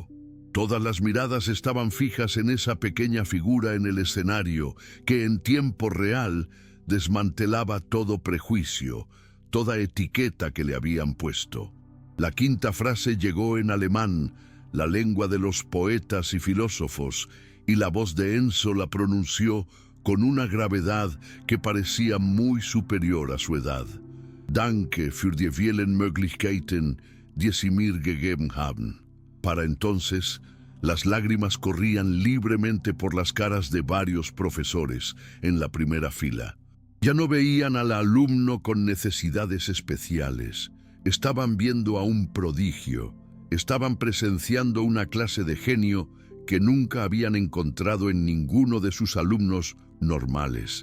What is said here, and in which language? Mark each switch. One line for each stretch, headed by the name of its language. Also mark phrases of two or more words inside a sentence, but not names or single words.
Spanish: Todas las miradas estaban fijas en esa pequeña figura en el escenario que en tiempo real desmantelaba todo prejuicio, toda etiqueta que le habían puesto. La quinta frase llegó en alemán, la lengua de los poetas y filósofos, y la voz de Enzo la pronunció con una gravedad que parecía muy superior a su edad.
German: «Danke für die vielen Möglichkeiten, die Sie mir gegeben haben».
Spanish: Para entonces, las lágrimas corrían libremente por las caras de varios profesores en la primera fila. Ya no veían al alumno con necesidades especiales. Estaban viendo a un prodigio. Estaban presenciando una clase de genio que nunca habían encontrado en ninguno de sus alumnos normales.